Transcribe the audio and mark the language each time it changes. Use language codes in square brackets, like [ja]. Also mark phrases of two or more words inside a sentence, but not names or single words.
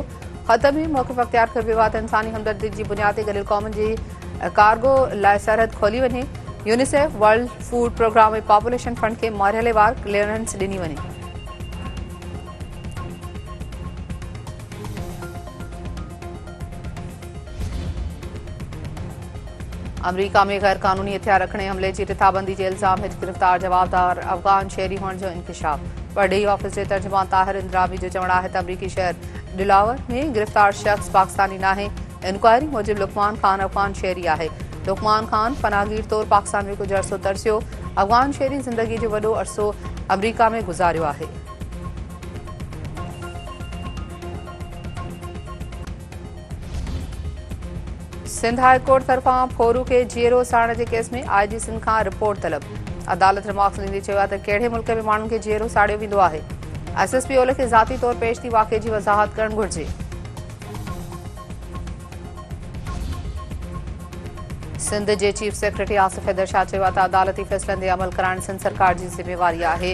[sd] ख़त में मौक़िफ़ अख़्तियार कयो वियो आहे त इंसानी हमदर्दी जी बुनियाद ते गॾियल क़ौमुनि जी कार्गो लाइ सरहद खोली वञे। यूनिसेफ, वर्ल्ड फूड प्रोग्राम ऐं पॉपुलेशन फंड खे मरहलेवार क्लियरेंस ॾिनी वञे। अमरीका में गैर कानूनी हथियार रखने हमले की रिथाबंदी के इल्ज़ाम हेठि गिरफ़्तार जवाबदार अफ़गान शहरी होने जो इंकशाफ। पढ़ी ऑफिस के तर्जुमान ताहिर इंदिराबी जो चवणु आहे त अमरीकी शहर डिलावर में गिरफ़्तार शख़्स पाकिस्तानी नाहे। इंक्वायरी मूजिब लुकमान खान अफ़गान शहरी आहे। लुकमान खान पनाहगीर तौर पाकिस्तान में कुछ अरसो तरसियो। अफ़गान शहरी ज़िंदगी जो वॾो अरसो अमरीका में गुज़ारियो आहे। सिंध हाई कोर्ट तरफ़ां फोरू के जीरो साड़ण के केस में IG सिंध खां रिपोर्ट तलब। अदालत रिमार्क्स ॾींदे चयो आहे त कहिड़े मुल्क में माण्हुनि खे जीरो साड़ियो वेंदो आहे। SSP ओले खे ज़ाती तौर पेश थी वाक़े जी वज़ाहत करणु घुरिजे। सिंध जे [en] chief secretary [sd] आसिफ हैदर शाह चयो आहे त अदालती फ़ैसिलनि ते अमल कराइण सिंध सरकार जी ज़िम्मेवारी आहे।